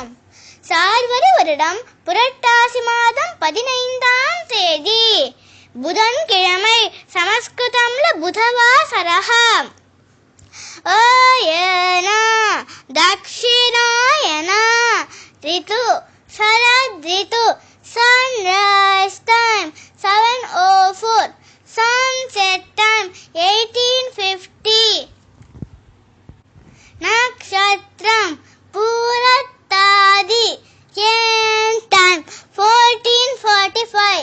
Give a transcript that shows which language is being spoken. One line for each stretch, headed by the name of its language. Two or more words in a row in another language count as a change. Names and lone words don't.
Tamil: சார்வரி வருடம் புரட்டாசி மாதம் 15ஆம் தேதி புதன்கிழமை. சமஸ்கிருதம்ல புதவாசரகம்.
Sanskrit: अयन दक्षिणायन ऋतु शरद ऋतु.
English: Sunrise time 7:04. Sunset time 18:50. Nakshatram Purattadi. End time 14:45.